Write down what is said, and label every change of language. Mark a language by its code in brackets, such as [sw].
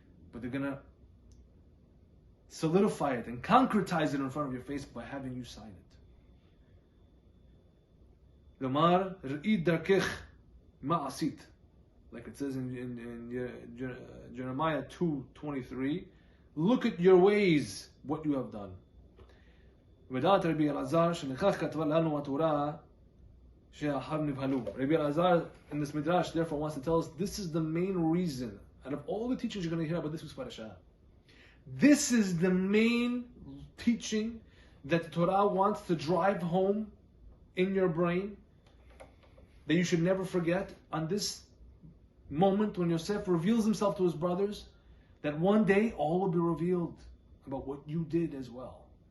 [en] But they're going to solidify it and concretize it in front of your face by having you sign it. [he] Lamar re'id darkech ma'asit, [en] like it says in Jeremiah 2:23. Look at your ways, what you have done. [he] ודעת רבי אלעזר שנכך כתבה לנו התורה שאחר נבהלו. [en] Rabbi Elazar in this midrash therefore wants to tell us this is the main reason out of all the teachings you're going to hear about this week's Parashat. This is the main teaching that the Torah wants to drive home in your brain, that you should never forget on this moment when Yosef reveals himself to his brothers, that one day all will be revealed about what you did as well.